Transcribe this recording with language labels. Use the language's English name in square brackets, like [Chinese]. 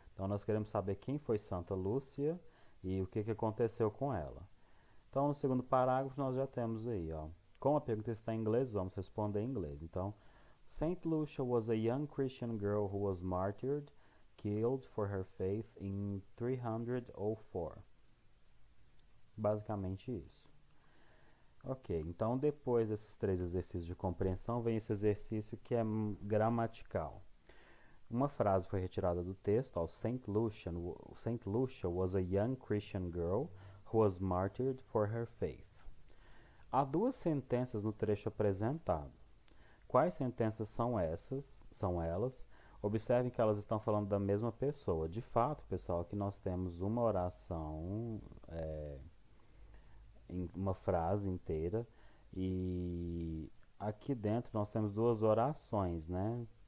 [Portuguese] Então nós queremos saber quem foi Santa Lúcia e o que aconteceu com ela. Então, no segundo parágrafo, nós já temos aí, ó. Como a pergunta está em inglês, vamos responder em inglês. [English] Então, Saint Lucia was a young Christian girl who was martyred, killed for her faith in 304. [Portuguese] Basicamente isso. Ok, então depois desses 3 exercícios de compreensão, vem esse exercício que é gramatical. Uma frase foi retirada do texto, ó, [English] Saint Lucia was a young Christian girl who was martyred for her faith. [Portuguese] Há 2 sentenças no trecho apresentado. Quais sentenças são essas? São elas? Observem que elas estão falando da mesma pessoa. De fato, pessoal, aqui nós temos uma oração, em uma frase inteira, e aqui dentro nós temos 2 orações, né?